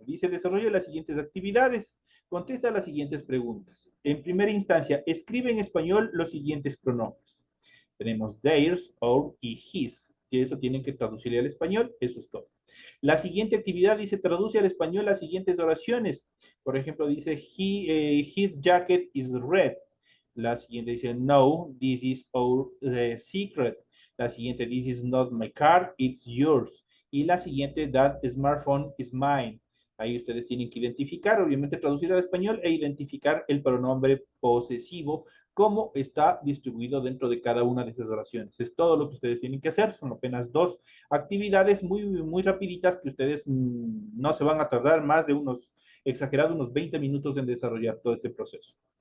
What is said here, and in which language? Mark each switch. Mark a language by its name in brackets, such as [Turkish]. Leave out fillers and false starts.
[Spanish] Dice, desarrolla las siguientes actividades. Contesta las siguientes preguntas. En primera instancia, escribe en español los siguientes pronombres. Tenemos theirs, our y his. Y eso tienen que traducir al español. Eso es todo. La siguiente actividad dice, traduce al español las siguientes oraciones. Por ejemplo, dice, [English] his jacket is red. [Spanish] La siguiente dice, no, [English] this is our secret. [Spanish] La siguiente, [English] this is not my car, it's yours. [Spanish] Y la siguiente, [English] that smartphone is mine. [Spanish] Ahí ustedes tienen que identificar, obviamente traducir al español e identificar el pronombre posesivo, cómo está distribuido dentro de cada una de esas oraciones. Es todo lo que ustedes tienen que hacer. Son apenas dos actividades muy rapiditas que ustedes no se van a tardar más de unos 20 minutos en desarrollar todo este proceso.